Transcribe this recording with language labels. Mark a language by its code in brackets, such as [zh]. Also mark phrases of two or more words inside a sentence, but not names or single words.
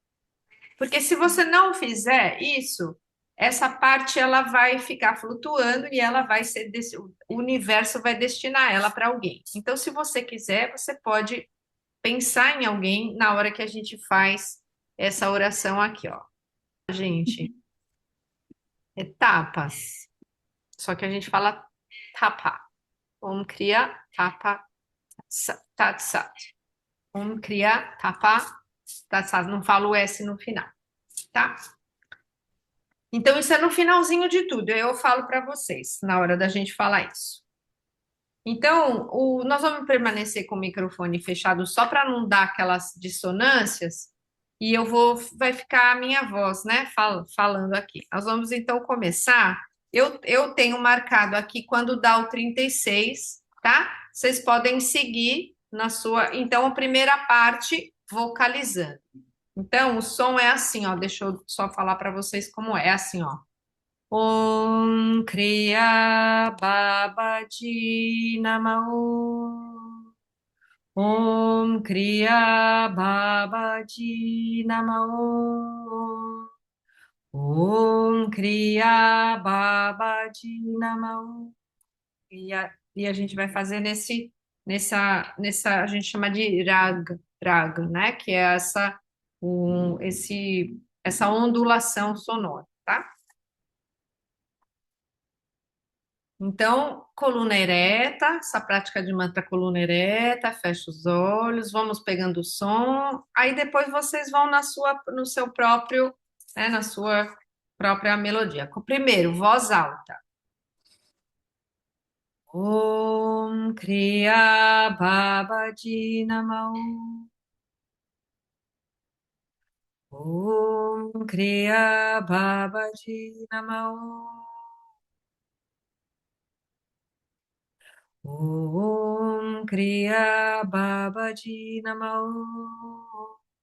[pt] Porque se você não fizer isso, essa parte ela vai ficar flutuando e ela vai ser o universo vai destinar ela para alguém. Então, se você quiser, você pode pensar em alguém na hora que a gente faz essa oração aqui, ó. Gente, etapas. Só que a gente fala tapa. [sa] Om Kriya Tapa Tat Sat. Om Kriya Tapa Tat Sat. [pt] Não falo o S no final, tá? Então, isso é no finalzinho de tudo. Eu falo para vocês na hora da gente falar isso. Então, nós vamos permanecer com o microfone fechado só para não dar aquelas dissonâncias. E vai ficar a minha voz, né, falando aqui. Nós vamos então começar. Eu tenho marcado aqui quando dá o 36, tá? Vocês podem seguir na sua. Então, a primeira parte, vocalizando. Então, o som é assim, ó. Deixa eu só falar para vocês como é. É assim, ó. [sa] Om Kriya Babaji Namah. Om Kriya Babaji Namah. Om Kriya Babaji Namah. [pt] E a gente vai fazer a gente chama de raga, né? Que é essa ondulação sonora, tá? Então, coluna ereta, essa prática de mantra coluna ereta, fecha os olhos, vamos pegando o som, aí depois vocês vão no seu próprio, né, na sua própria melodia. Primeiro, voz alta. [sa] Om Kriya Babaji Namah. Om Kriya Babaji Namah. Om Kriya Babaji Namah.